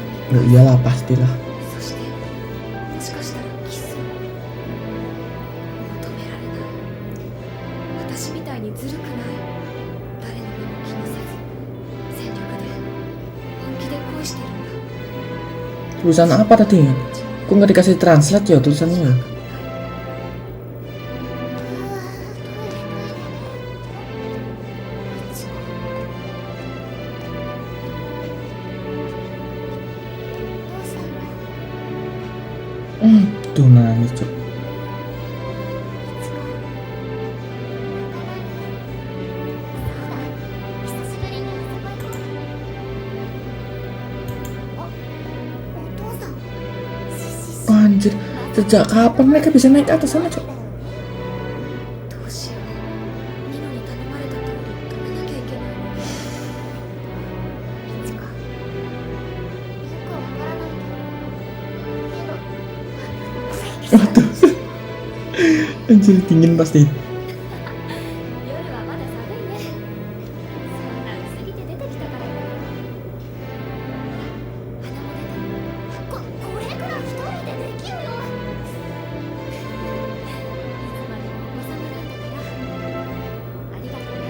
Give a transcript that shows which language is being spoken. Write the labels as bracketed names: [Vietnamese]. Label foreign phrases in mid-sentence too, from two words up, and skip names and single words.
[Indonesian] Oh iyalah pastilah. [Japanese] そしてもしかしたらキスを求められない私みたいにずるくない誰の目も気にせず全力で本気で恋してるんだ [Indonesian] Tulisan apa tadi? Kok nggak dikasih translate ya tulisannya? Tuh nangis cok. Anjir, sejak kapan mereka bisa naik ke atas sana cok? [Japanese] どうしようミノに頼まれた通り止めなきゃいけないのいつかよくわからないけど [Indonesian] Anjir dingin pasti. [Japanese] 夜はまだ寒いねそんな薄着で出てきたから鼻も出てるこれくらい一人でできるよいつまでもお子様なんだからありがとうね